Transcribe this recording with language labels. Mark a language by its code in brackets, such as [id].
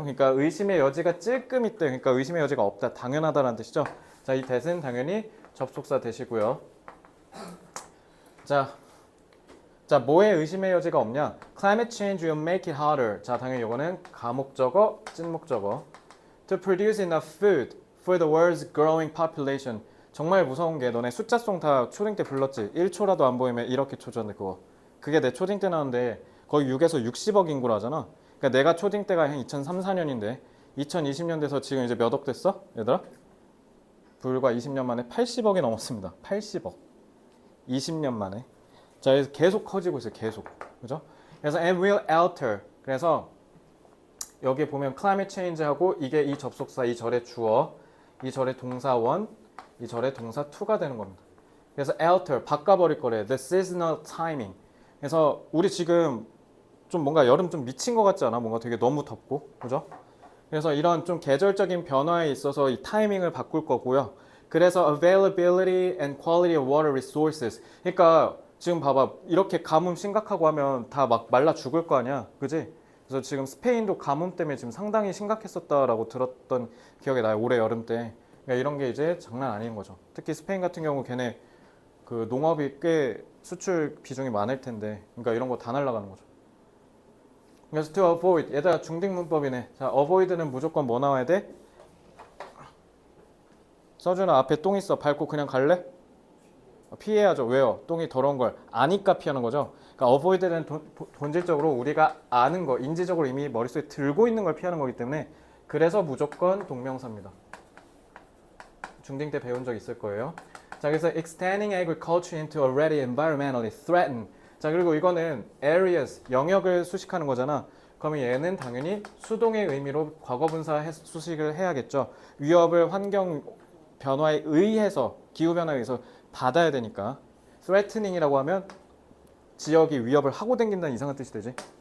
[ko] 그러니까 의심의 여지가 찔끔 있대. 그러니까 의심의 여지가 없다, 당연하다라는 뜻이죠. 자, 이 that은 당연히 접속사 되시고요. 자, 뭐에 의심의 여지가 없냐? [en] Climate change will make it harder. [ko] 자, 당연히 이거는 가목적어, 찐목적어. [en] To produce enough food for the world's growing population. [ko] 정말 무서운 게, 너네 숫자송 다 초딩 때 불렀지? 1초라도 안 보이면 이렇게 초전데 그거. 그게 내 초딩 때 나오는데 거의 6에서 60억 인구라잖아. 그러니까 내가 초딩 때가 한 2003, 4년인데 2020년 돼서 지금 이제 몇 억 됐어? 얘들아? 불과 20년 만에 80억이 넘었습니다. 80억. 20년 만에. 자, 그래서 계속 커지고 있어요. 계속. 그죠? 그래서 [en] and will alter. [ko] 그래서 여기 보면 climate change하고 이게 이 접속사, 이 절의 주어, 이 절의 동사원, 이 절의 동사 to가 되는 겁니다. 그래서 alter, 바꿔버릴 거래. [en] The seasonal timing. [ko] 그래서 우리 지금 좀 뭔가 여름 좀 미친 것 같지 않아? 뭔가 되게 너무 덥고, 그죠? 그래서 이런 좀 계절적인 변화에 있어서 이 타이밍을 바꿀 거고요. 그래서 [en] availability and quality of water resources. [ko] 그러니까 지금 봐봐. 이렇게 가뭄 심각하고 하면 다 막 말라 죽을 거 아니야. 그지? 그래서 지금 스페인도 가뭄 때문에 지금 상당히 심각했었다라고 들었던 기억이 나요. 올해 여름 때. 그러니까 이런 게 이제 장난 아닌 거죠. 특히 스페인 같은 경우 걔네 그 농업이 꽤 수출 비중이 많을 텐데. 그러니까 이런 거 다 날아가는 거죠. 그래서 [en] to avoid [ko] 얘들아 중딩 문법이네. 자, avoid는 무조건 뭐 나와야 돼? 써주나 앞에 똥 있어. 밟고 그냥 갈래? 피해야죠. 왜요? 똥이 더러운 걸 아니까 피하는 거죠. 그러니까 avoid는 본질적으로 우리가 아는 거, 인지적으로 이미 머릿속에 들고 있는 걸 피하는 거기 때문에 그래서 무조건 동명사입니다. 중딩 때 배운 적 있을 거예요. 자, 그래서 [en] extending agriculture into already environmentally threatened. [ko] 자, 그리고 이거는 areas, 영역을 수식하는 거잖아. 그러면 얘는 당연히 수동의 의미로 과거분사 수식을 해야겠죠. 위협을 환경 변화에 의해서, 기후 변화에 의해서 받아야 되니까. threatening이라고 하면 지역이 위협을 하고 댕긴다는 이상한 뜻이 되지.